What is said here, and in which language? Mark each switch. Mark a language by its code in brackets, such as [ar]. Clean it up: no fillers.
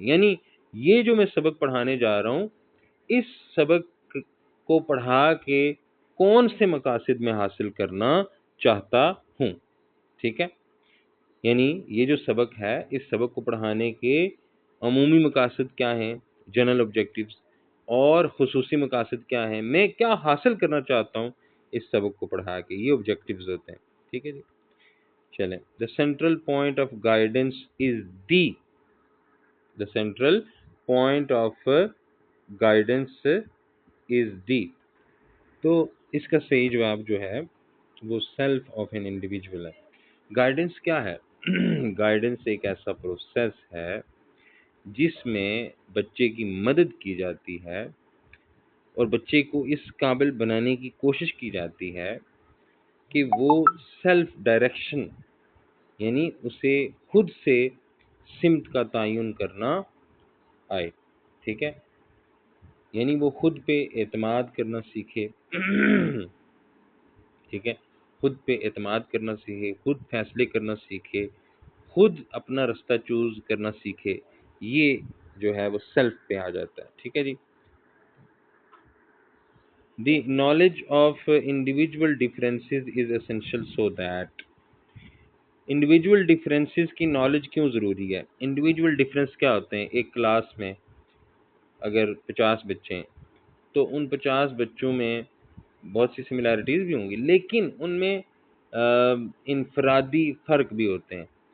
[ur] یعنی یہ جو میں سبق پڑھانے جا رہا ہوں، اس سبق کو پڑھا کے کون سے مقاصد میں حاصل کرنا چاہتا ہوں. ٹھیک ہے. یعنی یہ جو سبق ہے، اس سبق کو پڑھانے کے عمومی مقاصد کیا ہیں، جنرل آبجیکٹیوز، اور خصوصی مقاصد کیا ہیں، میں کیا حاصل کرنا چاہتا ہوں اس سبق کو پڑھا کے، یہ آبجیکٹیوز ہوتے ہیں. ٹھیک ہے جی. چلیں. [en] The central point of guidance is the. The central point of guidance is the. [ur] تو اس کا صحیح جواب جو ہے وہ سیلف آف این انڈیویجول ہے. گائیڈنس کیا ہے؟ گائیڈنس ایک ایسا پروسیس ہے جس میں بچے کی مدد کی جاتی ہے اور بچے کو اس قابل بنانے کی کوشش کی جاتی ہے کہ وہ سیلف ڈائریکشن، یعنی اسے خود سے سمت کا تعین کرنا آئے. ٹھیک ہے. یعنی وہ خود پہ اعتماد کرنا سیکھے. ٹھیک ہے. خود پہ اعتماد کرنا سیکھے، خود فیصلے کرنا سیکھے، خود اپنا رستہ چوز کرنا سیکھے. یہ جو ہے وہ سیلف پہ آ جاتا ہے. ٹھیک ہے جی. [en] The knowledge of individual differences is essential so that. [ur] Individual differences کی نالج کیوں ضروری ہے؟ انڈیویجول ڈفرینس کیا ہوتے ہیں؟ ایک کلاس میں اگر 50 بچے ہیں تو ان 50 بچوں میں بہت سی سملیرٹیز بھی ہوں گی، لیکن ان میں انفرادی فرق بھی ہوتے ہیں.